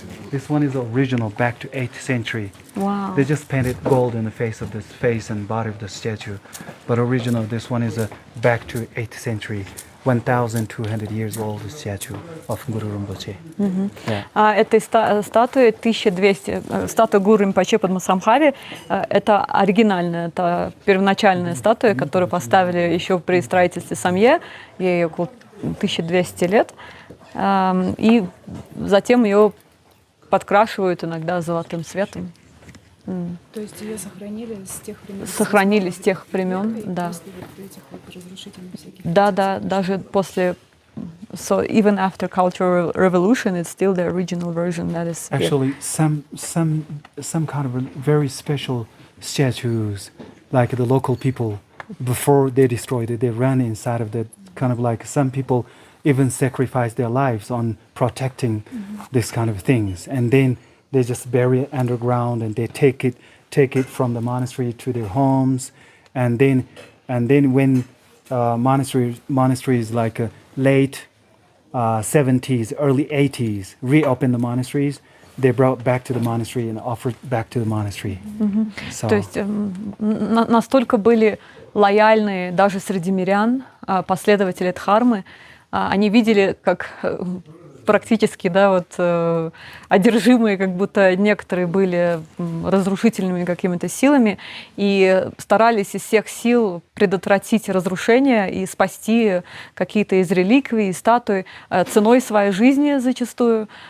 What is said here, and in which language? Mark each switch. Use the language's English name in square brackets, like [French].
[English] This one is original back to 8th century. Wow. They just painted gold in the face of this face and body of the statue. But original, this one is back to 8th century. 1,200 years old statue of Guru Rinpoche. Yeah. [Russian] Этой статуи 1200, статуя Гуру Римпоче Падмасамбхаве, это оригинальная, это первоначальная статуя, которую поставили еще при строительстве Самье, ей около 1200 лет, и затем ее подкрашивают иногда золотым светом. То есть ее сохранили с тех времен? Сохранили с тех времен, да. После вот этих вот разрушительных всяких. Да, даже после. [English] So even after Cultural Revolution, it's still the original version that is here. Actually, some kind of very special statues, like the local people, before they destroyed it, they ran inside of the kind of like some people even sacrifice their lives on protecting this kind of things, and then they just bury it underground, and they take it from the monastery to their homes, and then when monasteries like late 70s, early 80s reopened the monasteries, they brought back to the monastery and offered back to the monastery. So. [Russian] То есть настолько были лояльны даже среди мирян, последователи Дхармы, они видели, как практически, да, вот одержимые, как будто некоторые были разрушительными какими-то силами, и старались из всех сил предотвратить разрушение и спасти какие-то из реликвий, статуй ценой своей жизни зачастую.